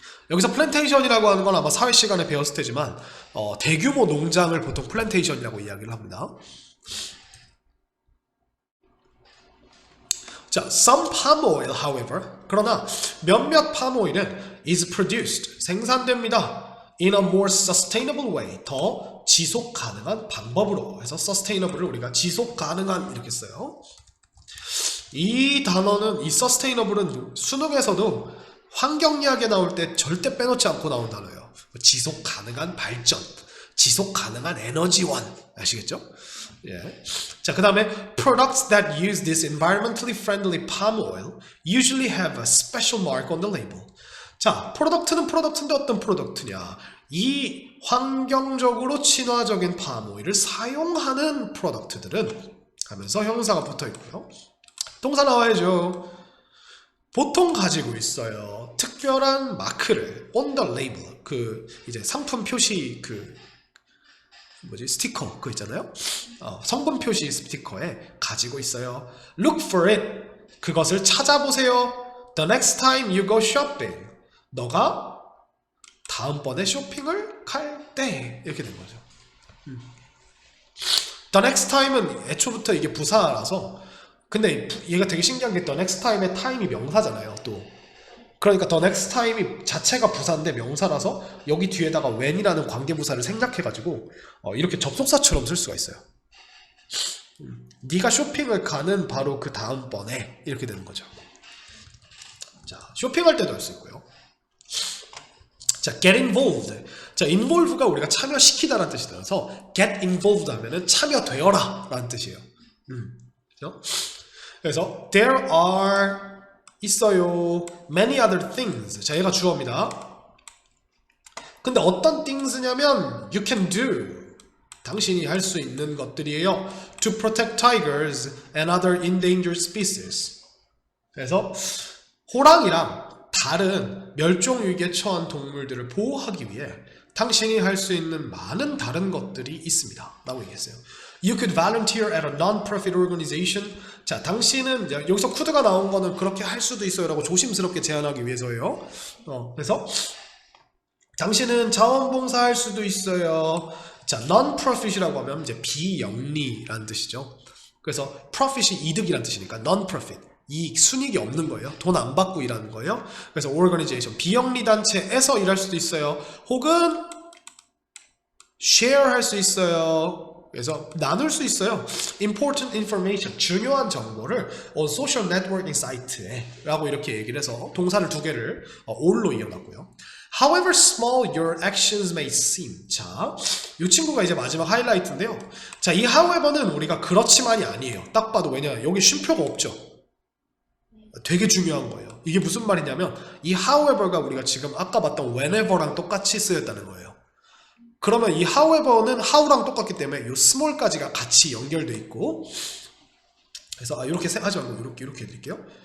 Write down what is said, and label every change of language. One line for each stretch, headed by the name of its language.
Korean: 여기서 플랜테이션이라고 하는 건 아마 사회 시간에 배웠을 테지만 대규모 농장을 보통 플랜테이션이라고 이야기를 합니다.
English: 자, some palm oil, however,
Korean: 그러나 몇몇 팜오일은
English: is produced,
Korean: 생산됩니다.
English: in a more sustainable way,
Korean: 더 지속 가능한 방법으로 해서 sustainable을 우리가 지속 가능한 이렇게 써요. 이 단어는, 이 sustainable은 수능에서도 환경 이야기 나올 때 절대 빼놓지 않고 나온 단어예요. 지속 가능한 발전, 지속 가능한 에너지원, 아시겠죠? 예.
English: 자, 그 다음에 products that use this environmentally friendly palm oil usually have a special mark on the label.
Korean: 자, 프로덕트는 프로덕트인데 어떤 프로덕트냐? 이 환경적으로 친화적인 팜오일을 사용하는 프로덕트들은 하면서 형용사가 붙어 있고요. 동사 나와야죠. 보통 가지고 있어요. 특별한 마크를
English: on the label,
Korean: 그 이제 상품 표시 스티커 그거 있잖아요. 성분 표시 스티커에 가지고 있어요.
English: Look for it.
Korean: 그것을 찾아보세요.
English: The next time you go shopping.
Korean: 너가 다음번에 쇼핑을 갈 때 이렇게 된 거죠. The next time은 애초부터 이게 부사라서, 근데 얘가 되게 신기한 게 the next time의 time이 명사잖아요. 또 그러니까 the next time이 자체가 부사인데 명사라서 여기 뒤에다가 when이라는 관계부사를 생략해가지고 이렇게 접속사처럼 쓸 수가 있어요. 네가 쇼핑을 가는 바로 그 다음번에 이렇게 되는 거죠. 자, 쇼핑할 때도 할 수 있고요.
English: 자, get involved.
Korean: 자, involve가 우리가 참여시키다라는 뜻이라서 get involved 하면은 참여되어라 라는 뜻이에요. 그렇죠?
English: 그래서 there are
Korean: 있어요
English: many other things.
Korean: 자, 얘가 주어입니다. 근데 어떤 things냐면
English: you can do,
Korean: 당신이 할 수 있는 것들이에요.
English: to protect tigers and other endangered species.
Korean: 그래서 호랑이랑 다른 멸종위기에 처한 동물들을 보호하기 위해 당신이 할 수 있는 많은 다른 것들이 있습니다 라고 얘기했어요.
English: You could volunteer at a non-profit organization.
Korean: 자, 당신은, 여기서 could가 나온 거는 그렇게 할 수도 있어요 라고 조심스럽게 제안하기 위해서예요. 그래서 당신은 자원봉사 할 수도 있어요. 자, non-profit이라고 하면 이제 비영리라는 뜻이죠. 그래서 profit이 이득이라는 뜻이니까 non-profit, 이익, 순이익이 없는 거예요. 돈 안 받고 일하는 거예요. 그래서 organization, 비영리 단체에서 일할 수도 있어요. 혹은 share 할 수 있어요. 그래서 나눌 수 있어요.
English: important information,
Korean: 중요한 정보를
English: on social networking site
Korean: 에 라고 이렇게 얘기를 해서 동사를 두 개를 all로 이어놨고요.
English: However small your actions may seem.
Korean: 자, 이 친구가 이제 마지막 하이라이트인데요. 자, 이 however는 우리가 그렇지만이 아니에요. 딱 봐도. 왜냐, 여기 쉼표가 없죠. 되게 중요한 거예요. 이게 무슨 말이냐면 이 however가 우리가 지금 아까 봤던 whenever랑 똑같이 쓰였다는 거예요. 그러면 이 however는 how랑 똑같기 때문에 이 small까지가 같이 연결돼 있고, 그래서 이렇게 하지 말고 이렇게 해드릴게요.